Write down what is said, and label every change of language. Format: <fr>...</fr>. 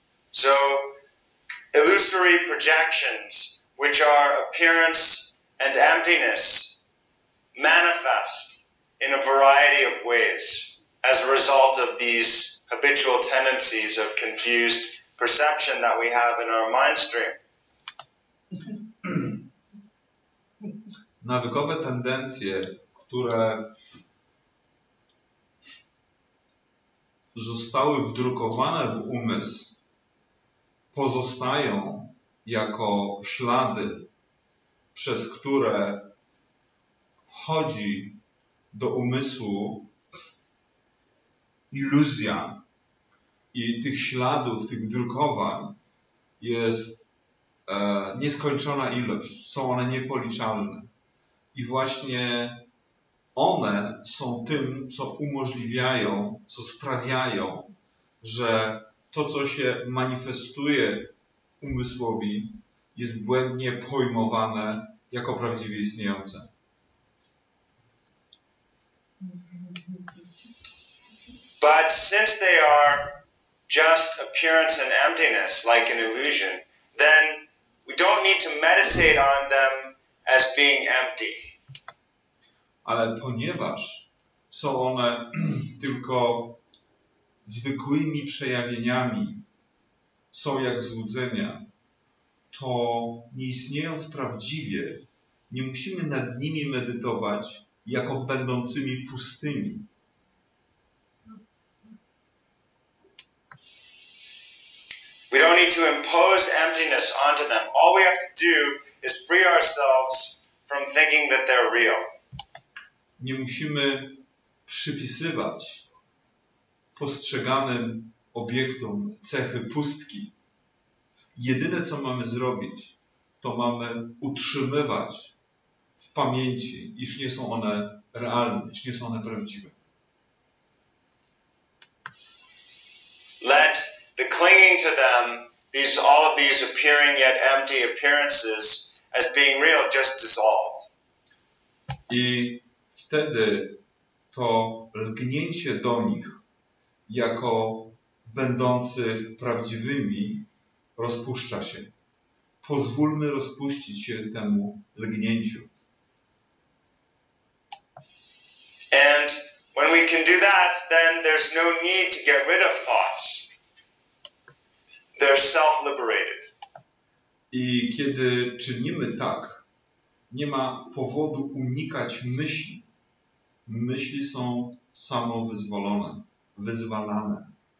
<en>So, illusory projections, which are appearance and emptiness, manifest in a variety of ways as a result of these habitual tendencies of confused perception that we have in our mind stream.</en> <pl>Nawykowe tendencje, które zostały wdrukowane w umysł, pozostają jako ślady, przez które wchodzi do umysłu iluzja i tych śladów, tych wdrukowań jest nieskończona ilość. Są one niepoliczalne. I właśnie one są tym, co umożliwiają, co sprawiają, że to, co się manifestuje umysłowi, jest błędnie pojmowane jako prawdziwie istniejące.</pl> <en>But since they are just appearance and emptiness, like an illusion, then we don't need to meditate on them as being empty.</en> <pl>Ale ponieważ są one tylko zwykłymi przejawieniami, są jak złudzenia, to nie istniejąc prawdziwie, nie musimy nad nimi medytować jako będącymi pustymi.</pl> <en>We don't need to impose emptiness onto them. All we have to do is free ourselves from thinking that they're real.</en> <pl>Nie musimy przypisywać postrzeganym obiektom cechy pustki. Jedyne, co mamy zrobić, to mamy utrzymywać w pamięci, iż nie są one realne, iż nie są one prawdziwe.</pl> <en>Let the clinging to them, all of these appearing yet empty appearances as being real, just dissolve.</en> <pl>I wtedy to lgnięcie do nich jako będących prawdziwymi rozpuszcza się. Pozwólmy rozpuścić się temu lgnięciu.</pl> <en>And when we can do that, then there's no need to get rid of thoughts. They're self-liberated.</en> <pl>I kiedy czynimy tak, nie ma powodu unikać myśli. Myśli są samowyzwolone, wyzwalane.</pl>